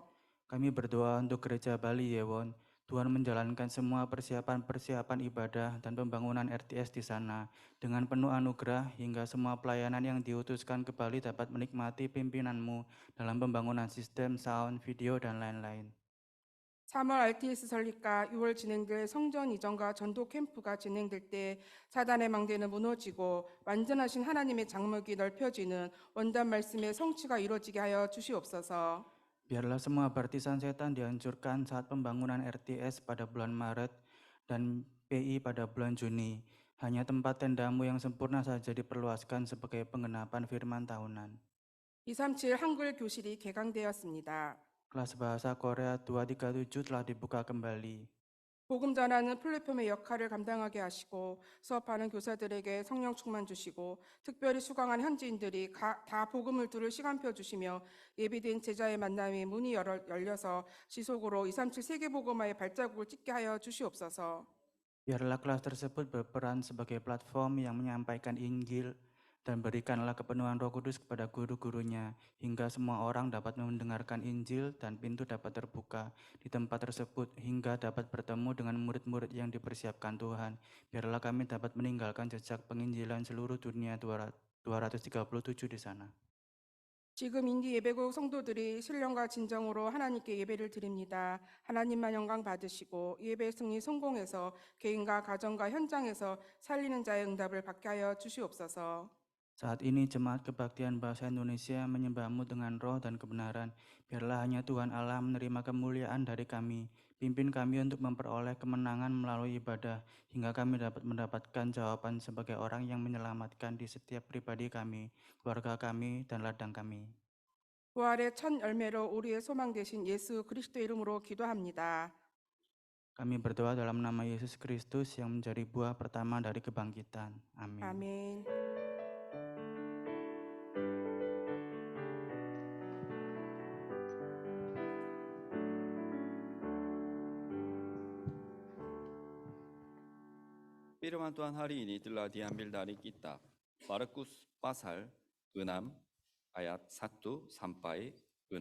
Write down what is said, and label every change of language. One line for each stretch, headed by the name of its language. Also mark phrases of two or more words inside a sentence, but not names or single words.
Indonesian: Kami berdoa untuk Gereja Bali Yewon, Tuhan menjalankan semua persiapan-persiapan ibadah dan pembangunan RTS di sana dengan penuh anugerah, hingga semua pelayanan yang diutuskan ke Bali dapat menikmati pimpinan-Mu dalam pembangunan sistem, sound, video, dan lain-lain.
Korean: 3월 RTS 설립과 6월 진행될 성전 이전과 전도 캠프가 진행될 때 사단의 망대는 무너지고 완전하신 하나님의 장막이 넓혀지는 원단 말씀의 성취가 이루어지게 하여 주시옵소서.
Indonesian: Biarlah semua barisan setan dihancurkan saat pembangunan RTS pada bulan Maret dan PI pada bulan Juni. Hanya tempat tenda-Mu yang sempurna saja diperluaskan sebagai penggenapan firman tahunan.
Korean: 237 한글 교실이 개강되었습니다.
Indonesian: Kelas bahasa Korea 237 telah dibuka kembali.
Korean: 복음 전하는 플랫폼의 역할을 감당하게 하시고 수업하는 교사들에게 성령 충만 주시고 특별히 수강한 현지인들이 다 복음을 들을 시간표 주시며 예비된 제자의 만남의 문이 열려서 지속으로 237 세계복음화의 발자국을 찍게 하여 주시옵소서.
Indonesian: Biarlah kelas tersebut berperan sebagai platform yang menyampaikan Injil, dan berikanlah kepenuhan Roh Kudus kepada guru-gurunya, hingga semua orang dapat mendengarkan Injil dan pintu dapat terbuka di tempat tersebut, hingga dapat bertemu dengan murid-murid yang dipersiapkan Tuhan. Biarlah kami dapat meninggalkan jejak penginjilan seluruh dunia 237 di sana.
Korean: 지금 인디 예배국 성도들이 신령과 진정으로 하나님께 예배를 드립니다. 하나님만 영광 받으시고 예배 승리 성공해서 개인과 가정과 현장에서 살리는 자의 응답을 받게 하여 주시옵소서.
Indonesian: Saat ini Jemaat Kebaktian Bahasa Indonesia menyembah-Mu dengan roh dan kebenaran. Biarlah hanya Tuhan Allah menerima kemuliaan dari kami. Pimpin kami untuk memperoleh kemenangan melalui ibadah, hingga kami dapat mendapatkan jawaban sebagai orang yang menyelamatkan di setiap pribadi kami, keluarga kami, dan ladang kami.
Korean: 부활의 첫 열매로 우리의 소망 되신 예수 그리스도 이름으로 기도합니다.
Indonesian: Kami berdoa dalam nama Yesus Kristus yang menjadi buah pertama dari kebangkitan. Amin.
Korean: 아멘.
Indonesian: Firman Tuhan hari ini telah diambil dari kitab Markus pasal 6 ayat 1 sampai 6.